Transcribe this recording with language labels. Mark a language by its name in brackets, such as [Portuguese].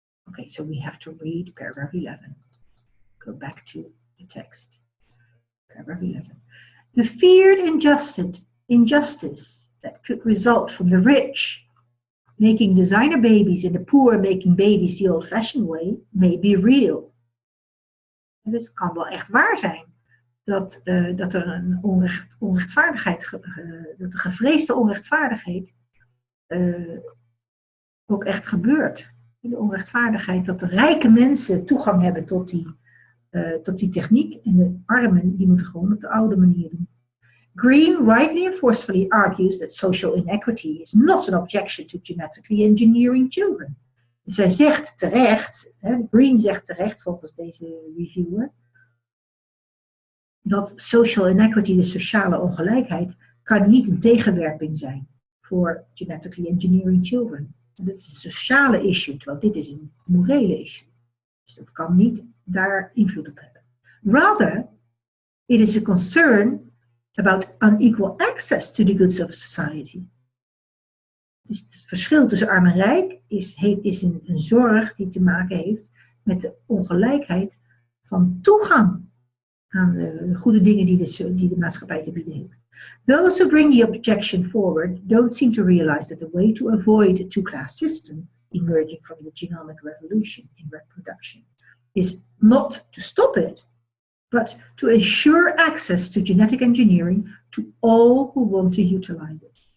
[English] Okay, so we have to read paragraph 11. Go back to the text. Paragraph 11. The feared injustice that could result from the rich making designer babies and the poor making babies the old-fashioned way may be real. [Dutch] Dus het kan wel echt waar zijn dat er een onrechtvaardigheid, dat de gevreesde onrechtvaardigheid ook echt gebeurt. De onrechtvaardigheid dat de rijke mensen toegang hebben tot die techniek en de armen die moeten gewoon op de oude manier doen. [English] Green rightly and forcefully argues that social inequity is not an objection to genetically engineering children. [Dutch] Dus hij zegt terecht, Green zegt terecht volgens deze reviewer, dat social inequity, de sociale ongelijkheid, kan niet een tegenwerping zijn voor [English] genetically engineering children. [Dutch] En dat is een sociale issue, terwijl dit is een morele issue. Dus dat kan niet daar invloed op hebben. [English] Rather, it is a concern about unequal access to the goods of society. [Dutch] Dus het verschil tussen arm en rijk is een zorg die te maken heeft met de ongelijkheid van toegang aan de goede dingen die de maatschappij te bieden heeft. [English] Those who bring the objection forward don't seem to realize that the way to avoid a two-class system emerging from the genomic revolution in reproduction is not to stop it, but to ensure access to genetic engineering to all who want to utilize it.